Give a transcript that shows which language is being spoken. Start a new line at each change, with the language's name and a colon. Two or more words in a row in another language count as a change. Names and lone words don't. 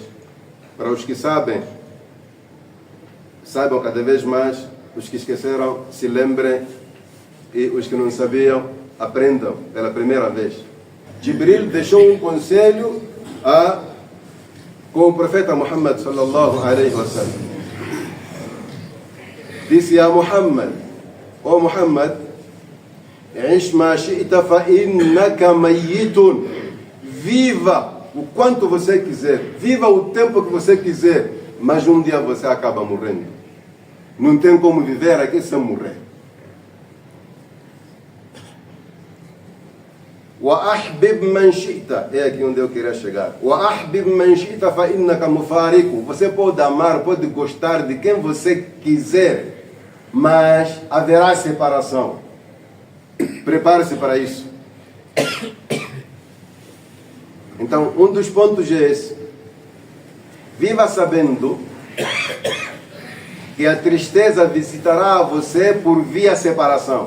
Portuguese: Para os que sabem, saibam cada vez mais. Os que esqueceram, se lembrem, e os que não sabiam, aprendam pela primeira vez. Jibril deixou um conselho com o profeta Muhammad
Arabic: صلى الله عليه وسلم.
Portuguese: Disse a Muhammad: ó Muhammad,
Arabic: عِشْ مَا شِئْتَ فَإِنَّكَ مَيِّتٌ.
Portuguese: Viva o quanto você quiser, viva o tempo que você quiser, mas um dia você acaba morrendo. Não tem como viver aqui sem morrer.
Arabic: وَأَحْبِبْ مَنْ شِئْتَ.
Portuguese: É aqui onde eu queria chegar.
Arabic: وَأَحْبِبْ مَنْ شِئْتَ فَإِنَّكَ مُفَارِقُ.
Portuguese: Você pode amar, pode gostar de quem você quiser, mas haverá separação. Prepare-se para isso. Então, um dos pontos é esse. Viva sabendo que a tristeza visitará você por via separação.